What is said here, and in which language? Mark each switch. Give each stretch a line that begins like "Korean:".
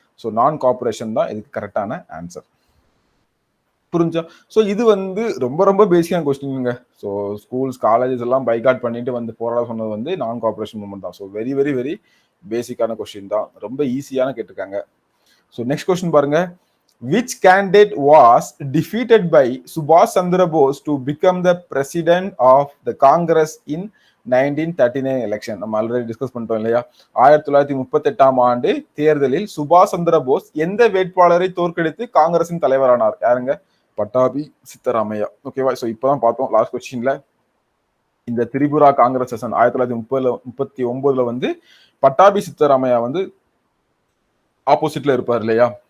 Tamil: So நான் cooperation தான் இதுக்கு கரெக்டான ஆன்சர். புரிஞ்சா? ஸோ இது வந்து ரொம்ப பேசிக்கான கொஸ்டின்ங்க. ஸோ ஸ்கூல்ஸ் காலேஜஸ் எல்லாம் பைகாட் பண்ணிட்டு வந்து போராட சொன்னது வந்து நான் கோஆபரேஷன் மூவ்மெண்ட் தான். ஸோ வெரி பேசிக்கான கொஸ்டின் தான், ரொம்ப ஈஸியான கேட்டிருக்காங்க. ஸோ நெக்ஸ்ட் கொஸ்டின் பாருங்க.
English: which candidate was defeated by Subhash Chandra Bose to become the president of the Congress in 1939 election?
Tamil: நம்ம ஆல்ரெடி டிஸ்கஸ் பண்ணிட்டோம் இல்லையா? 1938ஆம் ஆண்டு தேர்தலில் சுபாஷ் சந்திர போஸ் எந்த வேட்பாளரை தோற்கடித்து காங்கிரசின் தலைவரானார்? யாருங்க? பட்டாபி சித்தராமையா. ஓகேவா? சோ இப்பதான் பார்த்தோம் லாஸ்ட் கொஸ்டின்ல இந்த திரிபுரா காங்கிரஸ் செஷன் 1939 வந்து பட்டாபி சித்தராமையா வந்து ஆப்போசிட்ல இருப்பார் இல்லையா?